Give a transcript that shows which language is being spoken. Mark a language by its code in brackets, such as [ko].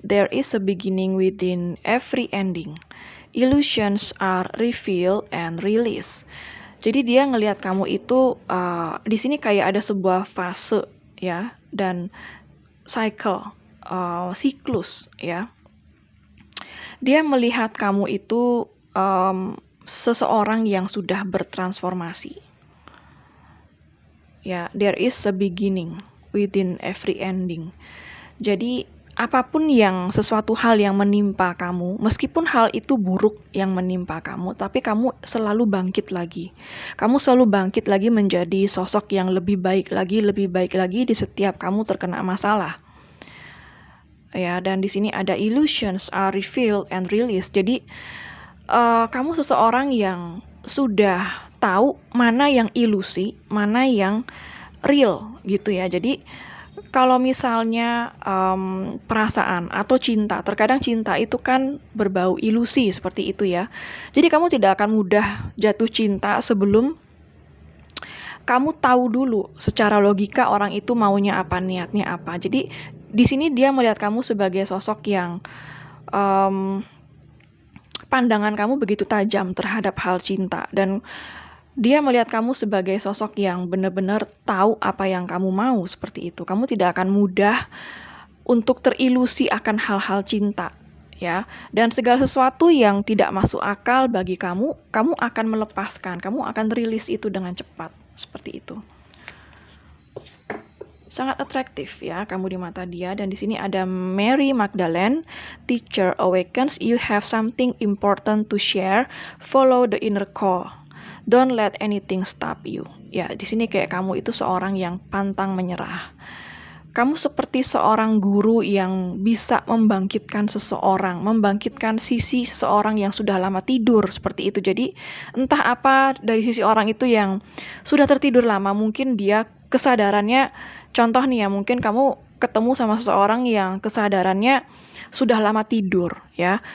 [en] There is a beginning within every ending. Illusions are revealed and released. [id] Jadi dia ngelihat kamu itu di sini kayak ada sebuah fase ya, dan cycle, siklus ya. Dia melihat kamu itu seseorang yang sudah bertransformasi. [en] Ya, there is a beginning within every ending. [id] Jadi apapun yang sesuatu hal yang menimpa kamu, meskipun hal itu buruk yang menimpa kamu, tapi kamu selalu bangkit lagi. Kamu selalu bangkit lagi menjadi sosok yang lebih baik lagi di setiap kamu terkena masalah. Ya, dan di sini ada [en] illusions are revealed and released. [id] Jadi kamu seseorang yang sudah tahu mana yang ilusi, mana yang real gitu ya. Jadi kalau misalnya perasaan atau cinta, terkadang cinta itu kan berbau ilusi seperti itu ya. Jadi kamu tidak akan mudah jatuh cinta sebelum kamu tahu dulu secara logika orang itu maunya apa, niatnya apa. Jadi di sini dia melihat kamu sebagai sosok yang pandangan kamu begitu tajam terhadap hal cinta, dan dia melihat kamu sebagai sosok yang benar-benar tahu apa yang kamu mau, seperti itu. Kamu tidak akan mudah untuk terilusi akan hal-hal cinta, ya. Dan segala sesuatu yang tidak masuk akal bagi kamu, kamu akan melepaskan, kamu akan rilis itu dengan cepat, seperti itu. Sangat atraktif ya kamu di mata dia. Dan di sini ada [en] Mary Magdalene, teacher awakens, you have something important to share, follow the inner call. Don't let anything stop you. [id] Ya, di sini kayak kamu itu seorang yang pantang menyerah. Kamu seperti seorang guru yang bisa membangkitkan seseorang, membangkitkan sisi seseorang yang sudah lama tidur, seperti itu. Jadi entah apa dari sisi orang itu yang sudah tertidur lama, mungkin dia kesadarannya, contoh nih ya, mungkin kamu ketemu sama seseorang yang kesadarannya sudah lama tidur ya.